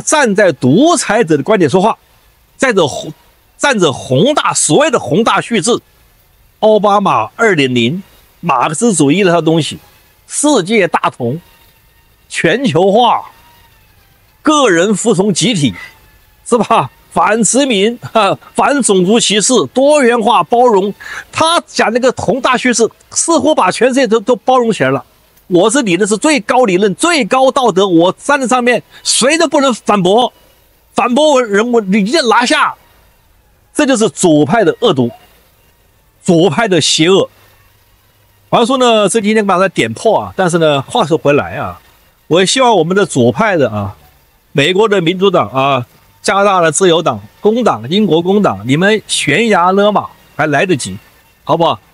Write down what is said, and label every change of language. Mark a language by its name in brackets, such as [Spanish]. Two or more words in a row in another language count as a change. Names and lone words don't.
[Chinese] 站在獨裁者的觀點說話，站着所謂的宏大敘事，奧巴馬2.0，馬克思主義的他東西，世界大同，全球化，個人服從集體，是吧？反殖民反種族歧視，多元化包容，他講那個宏大敘事，似乎把全世界都包容起來了。我是理論是最高理論、最高道德，我站在上面，誰都不能反駁我人物，你一定拿下。這就是左派的惡毒，左派的邪惡。好像說呢，這今天把它點破啊，但是呢，話說回來啊，我也希望我們的左派的啊，美國的民主黨啊，加拿大的自由黨、工黨、英國工黨，你們懸崖勒馬還來得及，好不好？